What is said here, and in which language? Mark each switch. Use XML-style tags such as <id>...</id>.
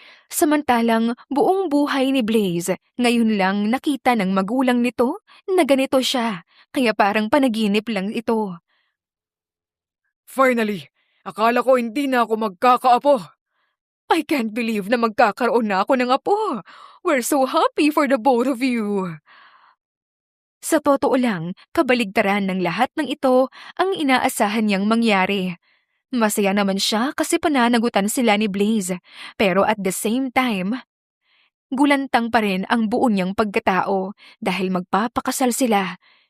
<tl>Samantalang buong buhay ni Blaze, ngayon lang nakita ng magulang nito na ganito siya, kaya parang panaginip lang ito. Finally, akala ko hindi na ako magkakaapo.</tl> <en>I can't believe</en> <tl>na magkakaroon na ako ng apo.</tl> <en>We're so happy for the both of you.</en> <tl>Sa totoo lang, kabaligtaran ng lahat ng ito ang inaasahan niyang mangyari. Masaya naman siya kasi pananagutan sila ni Blaze, pero</tl> <en>at the same time,</en> <tl>gulantang pa rin ang buo niyang pagkatao dahil magpapakasal sila.</tl>